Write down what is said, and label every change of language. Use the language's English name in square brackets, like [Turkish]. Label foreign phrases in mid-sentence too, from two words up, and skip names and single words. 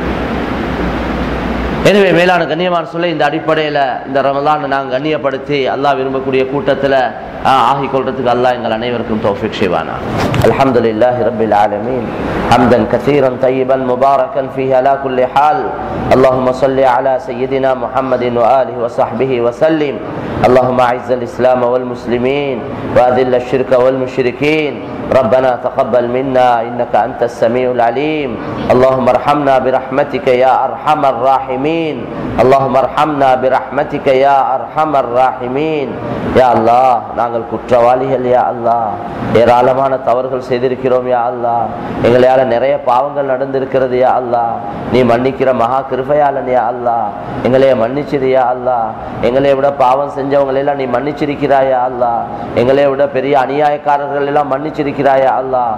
[Tamil] எனவே மேலான கண்ணியமான சொல்ல இந்த அடிப்படையில் இந்த ரமலானை நாங்கள் கண்ணியப்படுத்தி அல்லாஹ் விரும்பக்கூடிய கூட்டத்தில் ஆகிக் கொள்றதுக்கு அல்லாஹ் எங்கள் அனைவருக்கும் தௌஃபீக் செய்வானா. [Arabic] الحمد لله رب العالمين حمدا كثيرا طيبا مباركا فيه على كل حال. اللهم صل على سيدنا محمد وآله وصحبه وسلم. اللهم أعز الإسلام والمسلمين وأذل الشرك والمشركين. ربنا تقبل منا إنك أنت السميع العليم. اللهم ارحمنا برحمتك يا أرحم الراحمين. اللهم ارحمنا برحمتك يا أرحم الراحمين. يا الله [Tamil] நாங்கள் குற்றவாளிகள் [Arabic] يا الله, [Tamil] ஏராளமான தவறுகள் செய்திருக்கிறோம் [Arabic] يا الله, [Tamil] எங்களால் நிறைய பாவங்கள் நடந்திருக்கிறது [Arabic] يا الله, [Tamil] நீ மன்னிக்கிற மகா கிருபையாளன் [Arabic] يا الله, [Tamil] எங்களைய மன்னிச்சிரு [Arabic] يا الله, [Tamil] எங்களை விட பாவம் செஞ்சவங்களெல்லாம் நீ மன்னிச்சிருக்கிறாயா அல்லாஹ், எங்களை விட பெரிய அநியாயக்காரர்கள் எல்லாம் மன்னிச்சிருக்கிறாயா அல்லாஹ்,